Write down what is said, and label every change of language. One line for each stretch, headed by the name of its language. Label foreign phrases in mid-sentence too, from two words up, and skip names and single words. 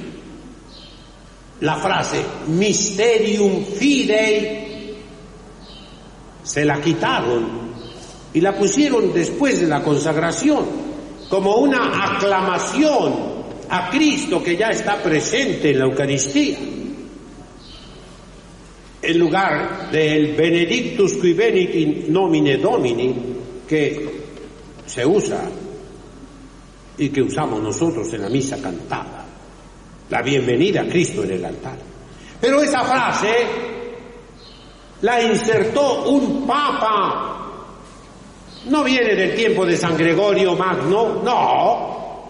Spanish: La frase
Latin: Mysterium Fidei
Spanish: se la quitaron y la pusieron después de la consagración como una aclamación a Cristo que ya está presente en la Eucaristía, en lugar del
Latin: Benedictus qui venit in nomine Domini
Spanish: que se usa y que usamos nosotros en la misa cantada, la bienvenida a Cristo en el altar. Pero esa frase la insertó un papa. No viene del tiempo de San Gregorio Magno, no.